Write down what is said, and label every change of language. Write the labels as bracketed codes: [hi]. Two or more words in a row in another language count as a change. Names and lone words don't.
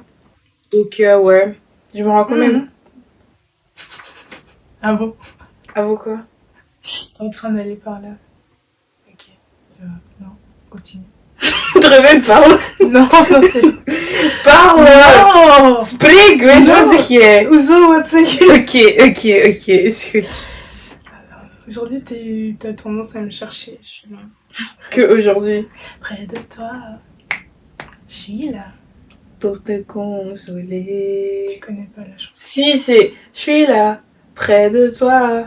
[fr] Donc, ouais, je me rends quand même. Ah bon? Ah bon, quoi? T'es en train d'aller par là. Ok. Non, continue. Tryphène, parle. Non, c'est... Parle. Non! [nl] Spreek, weet je wat zeg jij? Hoezo, wat zeg je? Ok, is goed. [fr] Aujourd'hui, t'as tendance à me chercher. Je suis là. Que aujourd'hui. Près de toi, je suis là. Pour te consoler. Tu connais pas la chanson. Si, c'est je suis là, près de toi.